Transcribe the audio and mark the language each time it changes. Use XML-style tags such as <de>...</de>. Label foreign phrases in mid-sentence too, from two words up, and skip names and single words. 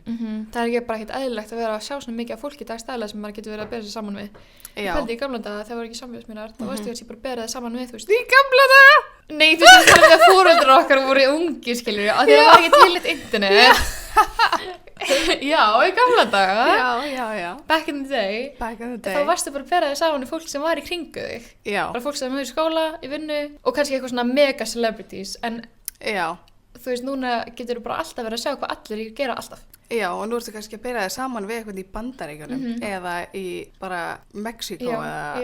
<is>það er ekki bara ekkert eðlilegt að vera að sjá svona mikið af fólki dagstæðilega sem maður getur verið að bera sér saman við. Ég Já. pældi í gamla daga þegar voru ekki samfélagsmiðlar, þá veistu ég bara að bera það saman við, þú veist. Í gamla daga? Nei, þú veist að fóreldrar okkar voru ungir, skilur að því það var ekki til eitt internet. Já, í gamla daga. Já.</is> <en>Back in the day. Back in the day.</en> <is>Þá varstu bara að bera þig saman við fólk sem var í kringu þig. Já, Bara fólk sem hefur í skóla, í vinnu og kannski eitthvað svona</is> <en>mega celebrities.</en> <is>En já. þú veist, núna getur þú bara alltaf verið að sjá hvað allir gera alltaf. Já, og nú ertu kannski að bera þig saman við eitthvað í Bandaríkjunum eða í bara Mexíkó eða...</is>